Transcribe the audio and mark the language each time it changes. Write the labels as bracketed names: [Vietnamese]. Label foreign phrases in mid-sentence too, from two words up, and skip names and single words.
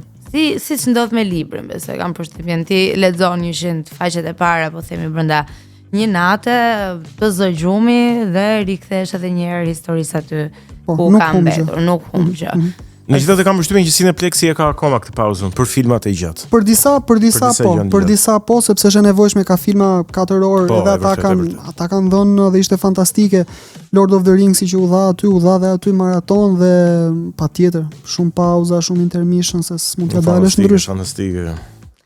[Albanian] Siç ndodh me librin, besoj kam përshtypjen, ti lexon 100 faqet e para, po themi brenda një nate, të zgjumi dhe rikthesh edhe një herë historisë aty ku ka mbetur, nuk humb gjë. Megjithatë kam përshtypjen që Cineplexi e ka akoma këtë pauzën për filmat e gjatë. Për disa po, sepse është e nevojshme, ka filma 4 orë, edhe ata kanë dhënë dhe ishte fantastike. Lord of the Rings që u dha dhe aty maraton dhe patjetër, shumë pauza, shumë intermission se s'mund t'ja dalësh ndryshe. Fantastike.